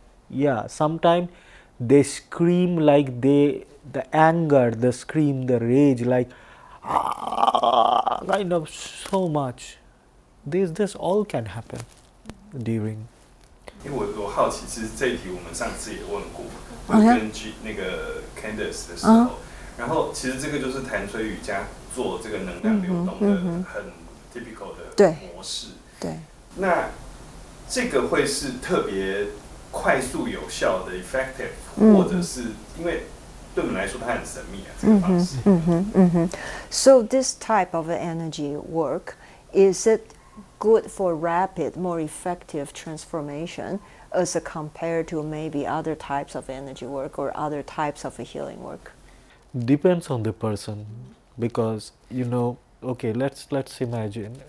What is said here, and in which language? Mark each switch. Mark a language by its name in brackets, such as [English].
[English] Yeah, sometimes they scream like the anger, the scream, the rage, like kind of so much. This all can happen during. [Chinese] 因为我好奇，其实这一题我们上次也问过，就是跟那个 Candace 的时候，然后其实这个就是谭崔瑜伽做这个能量流动的很 typical 的模式。对。那这个会是特别快速有效的 effective，或者是因为对我们来说它很神秘啊，这个方式。 [English] So this type of energy work, is it good for rapid, more effective transformation as compared to maybe other types of energy work or other types of healing work? Depends on the person, because okay, let's imagine.